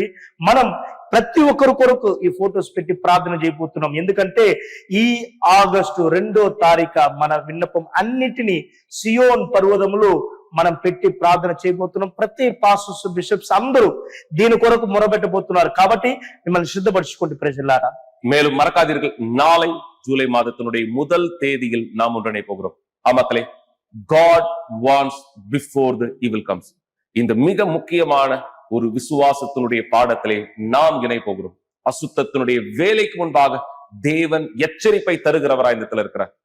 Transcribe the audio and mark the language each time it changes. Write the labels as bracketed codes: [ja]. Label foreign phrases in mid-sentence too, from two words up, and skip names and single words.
[te] మనం ప్రతి ఒక్కరి కొరకు ఈ ఫొటోస్ పెట్టి ప్రార్థన చేయబోతున్నాం. ఎందుకంటే ఈ ఆగస్టు 2వ తారీఖు మన విన్నపం అన్నిటినీ సియోన్ పర్వతములో మనం పెట్టి ప్రార్థన చేయబోతున్నాం. ప్రతి [en] pastors, bishops [te] అందరూ దీని కొరకు మొరబెట్టబోతున్నారు. కాబట్టి మిమ్మల్ని సిద్ధపరచుకోండి ప్రజలారా. [ta] மேலும் மறக்காதீர்கள், நாளை ஜூலை மாதத்தினுடைய முதல் தேதியில் நாம் ஒன்றிணை போகிறோம். மக்களே, [en] God wants before the evil comes. [ta] இந்த மிக முக்கியமான ஒரு விசுவாசத்தினுடைய பாடத்திலே நாம் இணை போகிறோம். அசுத்தத்தினுடைய வேலைக்கு முன்பாக தேவன் எச்சரிப்பை தருகிறவரா இந்த இடத்துல இருக்கிறார்.